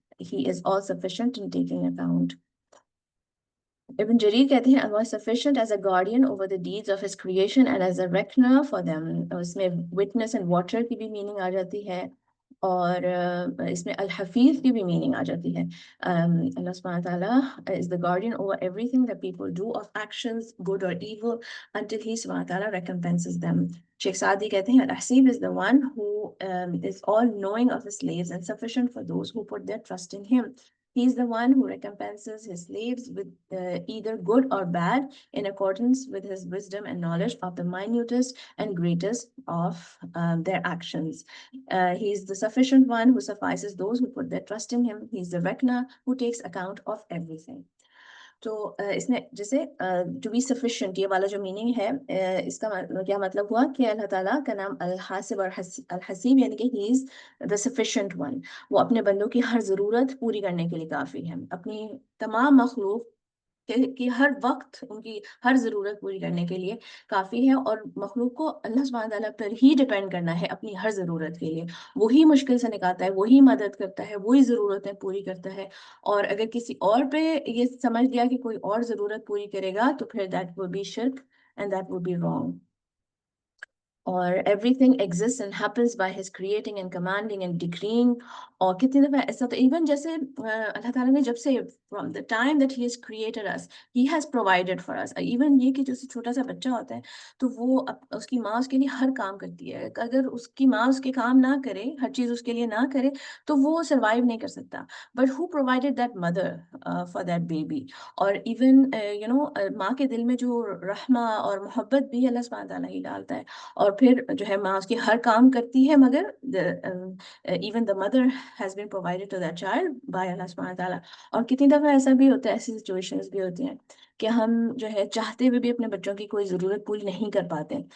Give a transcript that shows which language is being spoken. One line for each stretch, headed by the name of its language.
English: He is all sufficient in taking account.
Urdu: ابن جریر کہتے ہیں
English: Allah is sufficient as a guardian over the deeds of his creation and as a reckoner for them.
Urdu: اس میں
English: witness and watcher
Urdu: کی بھی meaning آ جاتی ہے اور اس میں الحفیظ کی بھی میننگ آ جاتی ہے.
English: اللہ سبحانہ تعالیٰ is the guardian over everything that people do of actions, good or evil, until he سبحانہ تعالیٰ recompenses them.
Urdu: شیخ سعدی کہتے ہیں
English: الحسیب is the one who is all knowing of his slaves and sufficient for those who put their trust in him. He is the one who recompenses his slaves with either good or bad in accordance with his wisdom and knowledge of the minutest and greatest of their actions. He is the sufficient one who suffices those who put their trust in him. He is the reckoner who takes account of everything.
Urdu: تو اس میں جیسے
English: to be sufficient
Urdu: یہ والا جو meaning ہے اس کا کیا مطلب ہوا کہ اللہ تعالیٰ کا نام الحاسب اور الحسیب یعنی کہ
English: He is the sufficient one.
Urdu: وہ اپنے بندوں کی ہر ضرورت پوری کرنے کے لیے کافی ہے، اپنی تمام مخلوق کہ ہر وقت ان کی ہر ضرورت پوری کرنے کے لیے کافی ہے. اور مخلوق کو اللہ سبحانہ تعالیٰ پر ہی ڈیپینڈ کرنا ہے اپنی ہر ضرورت کے لیے. وہی مشکل سے نکالتا ہے، وہی مدد کرتا ہے، وہی ضرورتیں پوری کرتا ہے. اور اگر کسی اور پہ یہ سمجھ لیا کہ کوئی اور ضرورت پوری کرے گا تو پھر
English: That will be شرک and that will be wrong. اور everything exists and happens by his creating and commanding and decreeing.
Urdu: اور کتنی دفعہ ایسا تو ایون جیسے اللہ تعالیٰ نے جب سے
English: from the time that he has created us he has provided for us.
Urdu: Even یہ کہ جو چھوٹا سا بچہ ہوتا ہے تو وہ اس کی ماں اس کے لیے ہر کام کرتی ہے. اگر اس کی ماں اس کے کام نہ کرے، ہر چیز اس کے لیے نہ کرے تو وہ سروائیو نہیں کر سکتا.
English: But who provided that mother for that baby.
Urdu: اور ایون ماں کے دل میں جو رحمہ اور محبت بھی اللہ سبحانہ تعالیٰ ہی ڈالتا ہے. اور پھر جو ہے ماں اس کی ہر کام کرتی ہے مگر
English: even the mother has been provided to that child by
Urdu: اللہ سبحانہ تعالیٰ. اور کتنی دفعہ ایسا بھی ہوتا ہے، ایسی سچویشنز بھی ہوتی ہیں کہ ہم جو ہے چاہتے ہوئے بھی اپنے بچوں کی کوئی ضرورت پوری نہیں کر پاتے.